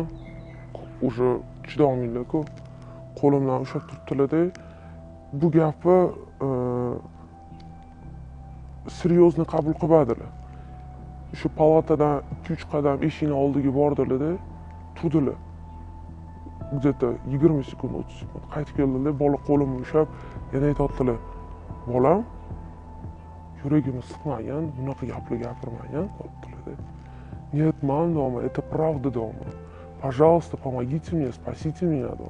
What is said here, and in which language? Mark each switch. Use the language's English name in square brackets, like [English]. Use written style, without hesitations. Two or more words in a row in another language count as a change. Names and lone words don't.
[Uzbek] O'sha chidolmaylar-ku. Qo'limdan ushlab turibdilar-da. Bu gapni серьезно qabul qilmadilar. Shu palatadan 2-3 qadam eshikning oldiga bordilar-da, turdilar. Где-то 20 sekund, 30 sekund qaytib keldilar, bola qo'limni ushlab, yana aytdilar: "Bolam, yuragimni siqmagan, bunaqa gaplar gapirmagan", dedilar-da. [Russian] "Нет, мам, дома, это правда дома. Пожалуйста, помогите мне, спасите меня дома.